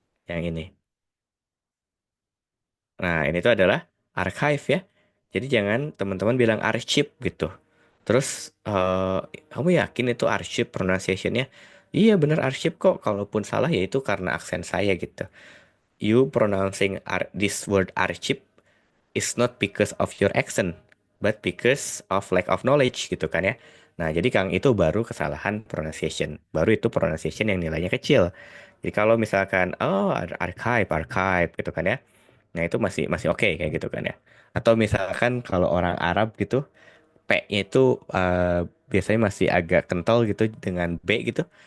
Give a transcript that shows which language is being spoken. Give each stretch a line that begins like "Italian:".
Indonesian: Yang ini. Nah, ini tuh adalah archive ya. Jadi jangan teman-teman bilang archive gitu. Terus kamu yakin itu archive pronunciation-nya? Iya bener archive kok. Kalaupun salah ya itu karena aksen saya gitu.
English: You pronouncing this word archive is not because of your accent, but because of lack of knowledge
Indonesian: gitu kan ya. Nah, jadi Kang itu baru kesalahan pronunciation. Baru itu pronunciation yang nilainya kecil. Jadi kalau misalkan oh archive archive gitu kan ya. Nah, itu masih masih oke kayak gitu kan ya. Atau misalkan kalau orang Arab gitu P-nya itu biasanya masih agak kental gitu dengan B gitu.